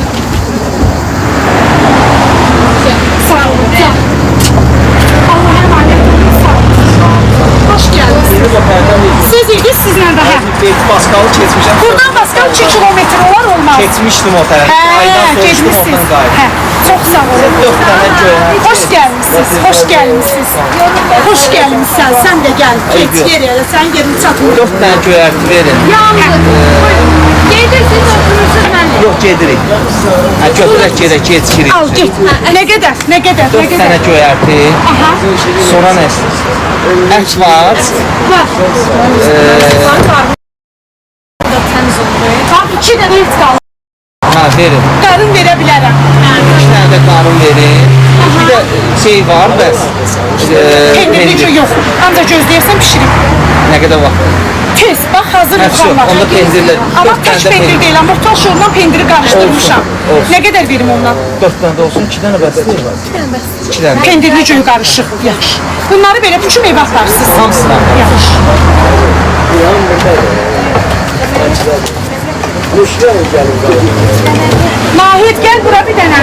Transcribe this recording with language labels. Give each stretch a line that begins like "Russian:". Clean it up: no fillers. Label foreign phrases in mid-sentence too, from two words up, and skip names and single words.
Azerbaijani: Sağ olun, gəl.
Turkish: Allah'a emanet olun, sağ olun. Hoş geldiniz.
Azerbaijani: Siz idiniz, sizlə də hə. Baskalı keçmişəm. Buradan Baskal 2 kilometre olar olmaz. Keçmişdim o tərəf. Aydan sonra
Turkish: Geçmişsiniz.
Azerbaijani: qayıtdım.
Turkish: Hə, çok sağ olun.
Azerbaijani: 4 dənə göyərti.
Turkish: Hoş gelmişsiniz, hoş gelmişsiniz. Hoş gelmişsin, sen de gel. Geç yere, sen yerini çatmıyor.
Azerbaijani: 4 dənə göyərti verin. Gedirsiniz, oturursunuz benimle. Yox, gedirik. Hə, götürək gedək, keçirik.
Turkish: Al git. Ne kadar, ne kadar, 4 ne
Azerbaijani: dənə
Turkish: kadar.
Azerbaijani: göyərti. Aha, Sonra nə istəyirsiniz? Ət var.
Turkish: var. Bak 2 tane et kaldı.
Azerbaijani: Ha, verin.
Turkish: Karın verebilirim.
Azerbaijani: 2 dənə də qarın verin. Bir də şey var, bəs.
Turkish: Pendirlice yok. Ancak gözleyersen pişirim.
Azerbaijani: Nə qədər vaxt?
Turkish: Tez, bak hazır
Azerbaijani: Hə,
Turkish: yukarı var.
Azerbaijani: onda pendirli.
Turkish: Ama Dört tek tane de pendir pendir. değil, ama orta şorundan pendiri karıştırmışam. Olsun, olsun. Ne kadar verim ondan?
Azerbaijani: 4 dənə də olsun, 2 dənə bəsdir. 2 dənə. Pendirli cöy karışık, yaxşı. Bunları belə bütün ev atarsınız. Hamısından. Yaxşı. Nahid gel bura bir dənə.